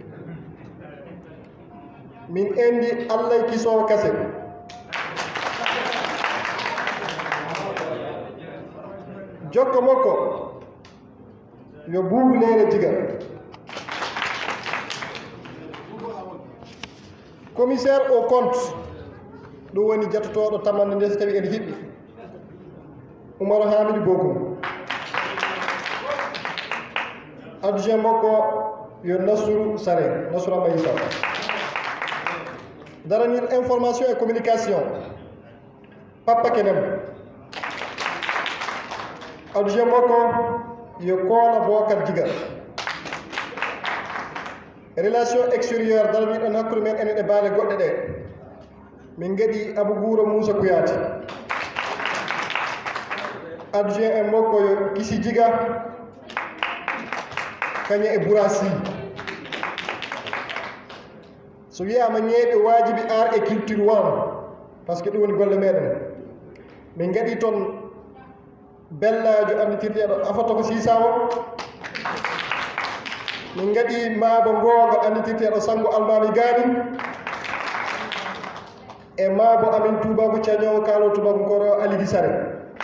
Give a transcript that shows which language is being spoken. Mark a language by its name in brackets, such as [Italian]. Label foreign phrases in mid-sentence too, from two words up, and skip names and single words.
[Fula] min endi Allah Kisowo Kassé jokko makko yo Boubou Lere Djiga [French] commissaire au compte [Fula] ɗum woni jattotoɗo tamande nde so tawi ene hiɓɓi Oumar Hamidou Bokum adjoint makko yo Nassourou Sare Nassourou Ambaye Sow daranir [French] information et communication [Fula] Papa Kenem adjoint makko yo Kola Bocar Djiga [French] relation extérieure [Fula] daraniɗon hakkude men enen e baale goɗɗe ɗe min gaɗi Abou Gouro Moussa Kouyati adjoint en makko yo Kisi Djiga kañe e Bourassi so wiyama ñeeɓe wajibi [French] art et culture [Fula] wan [French] par ce que [Fula] ɗum woni golle meɗen min gaɗi toon bellajo anditirteɗo Afatoko Sisawo min gaɗi Maba Ngogo anditirteɗo Sango Almami Gani e Mabo amin Toubako Thiañowo kaalo Toubakonkoro Alidi Sare